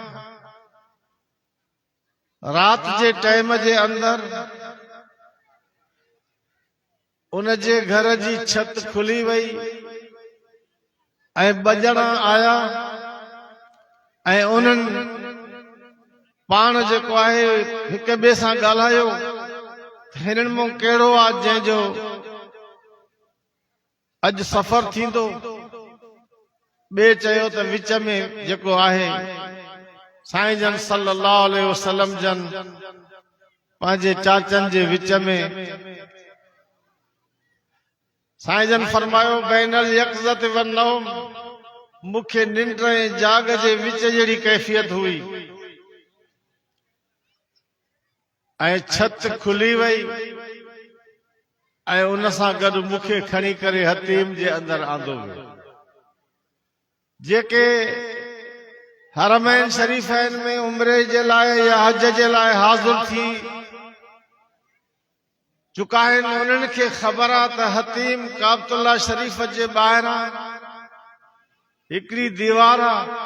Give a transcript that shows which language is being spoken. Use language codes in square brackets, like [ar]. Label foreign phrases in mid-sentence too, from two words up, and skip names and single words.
[sd] रात जे टाइम जे अंदर उन जे घर जी छत खुली वई ऐं बजण आया ऐं उन्हनि पाण जेको आहे हिक ॿिए सां ॻाल्हायो हिननि मां कहिड़ो आहे जंहिंजो अॼु सफ़र थींदो। ॿिए चयो त विच में जेको आहे साईं जन [ar] صلى الله عليه وسلم [sd] जन पंहिंजे चाचनि जे विच में साईं जन फरमायो [ar] بين اليقظة والنوم [sd] मूंखे निंड ऐं जाग जे विच जहिड़ी कैफ़ियत हुई ऐं छत खुली वई ऐं उन सां गॾु मूंखे खणी करे हतीम जे अंदरि आंदो वियो। जेके हरमैन शरीफ़ैन में उम्रे जे लाइ या हज जे लाइ हाज़िर थी चुका आहिनि उन्हनि खे ख़बर आहे त हतीम काबतुल्ला शरीफ़ जे ॿाहिरां हिकिड़ी दीवार आहे